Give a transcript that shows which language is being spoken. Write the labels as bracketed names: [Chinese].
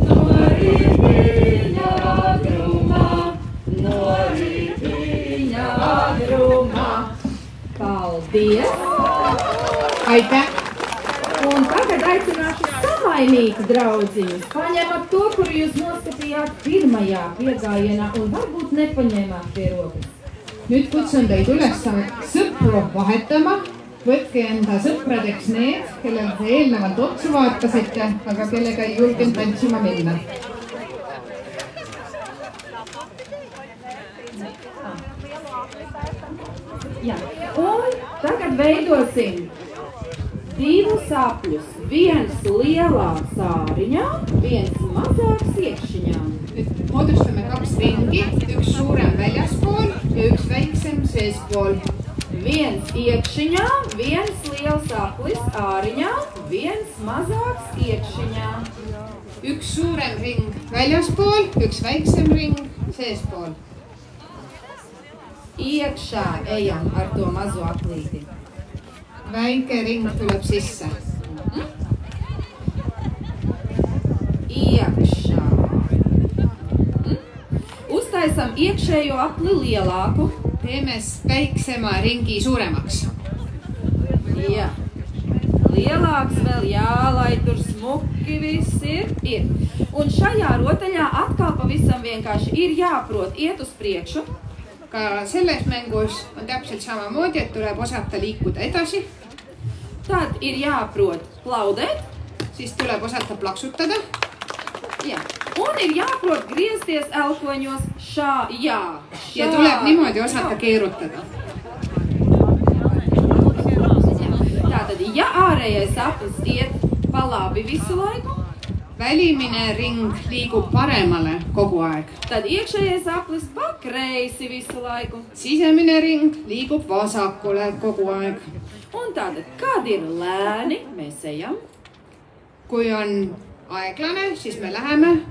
[Latvian] No rītiņa agrumā. Paldies! [Estonian] Aitäh! [Latvian] Un tagad aicināšu samainīt draudziņus. Paņemat to, kuru jūs noskatījāt pirmajā piegājienā un varbūt nepaņēmāt pie rokas. [Estonian] Nüüd kutsun teid üles sõpru vahetama. Võtke enda sõpradeks need, kellel te eelnevalt otsa vaatasite, aga kellega ei julgenud tantsima minna. [Latvian] Jā. Un tagad veidosim divus apļus. Viens lielāks āriņā, viens mazāks iekšiņā. [Estonian] Nüüd moodustame kaks ringi, üks suurem väljaspool ja üks väiksem seespool. [Latvian] Viens iekšiņā, viens liels aplis āriņā, viens mazāks iekšiņā. [Estonian] Üks suurem ring väljaspool, üks väiksem ring seespool. [Latvian] Iekšā ejam ar to mazo aplīti. [Estonian] Väike ring tuleb sisse. [Latvian] Iekšā. Uztaisam iekšējo apli lielāku. [Estonian] Teeme väiksema ringi suuremaks. [Latvian] Jā. Lielāks vēl, jā, lai tur smuki viss ir. Un šajā rotaļā atkal pavisam vienkārši ir jāprot iet uz priekšu. [Estonian] Ka selles mängus on täpselt samamoodi, et tuleb osata liikuda edasi. [Latvian] Tad ir jāprot plaudēt. [Estonian] Siis tuleb osata plaksutada. [Latvian] Jā. Un ir jāprot griezties elkoņos šā, jā. [Estonian] Ja tuleb niimoodi osata keerutada. [Latvian] Tātad, ja ārējais aplis iet pa labi visu laiku, [Estonian] välimine ring liigub paremale kogu aeg. [Latvian] Tad iekšējais aplis pa kreisi visu laiku. [Estonian] Sisemine ring liigub vasakule kogu aeg. [Latvian] Un tātad, kad ir lēni, mēs ejam. [Estonian] Kui on aeglane, siis me läheme.